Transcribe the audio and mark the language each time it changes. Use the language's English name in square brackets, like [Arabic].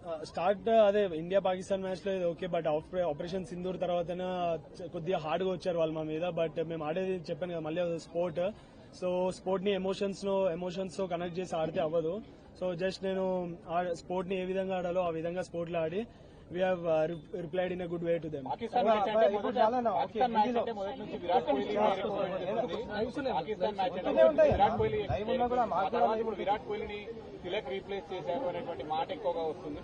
[Telugu] Start అదే India Pakistan match లో okay. But operation Sindoor తర్వాత కొద్దిగా హార్డ్ గా వచ్చారు వాళ్ళు మా మీద. బట్ మేము ఆడేది చెప్పాను కదా మళ్ళీ స్పోర్ట్. సో స్పోర్ట్ ని ఎమోషన్స్ తో కనెక్ట్ చేసి ఆడితే అవ్వదు. సో జస్ట్ నేను స్పోర్ట్ ని ఏ విధంగా ఆడాలో ఆ విధంగా స్పోర్ట్ లో ఆడి [English] we have replied in a good way to them. [Telugu] Pakistan match అంటే పాకిస్తాన్ మ్యాచ్ అంటే మొదటి నుంచి విరాట్ కోహ్లీ పాకిస్తాన్ మ్యాచ్ అంటే విరాట్ కోహ్లీ ఆ తర్వాత ఇప్పుడు విరాట్ కోహ్లీని తిలక్ రీప్లేస్ చేశారు అనేటువంటి మాట ఎక్కువగా వస్తుంది.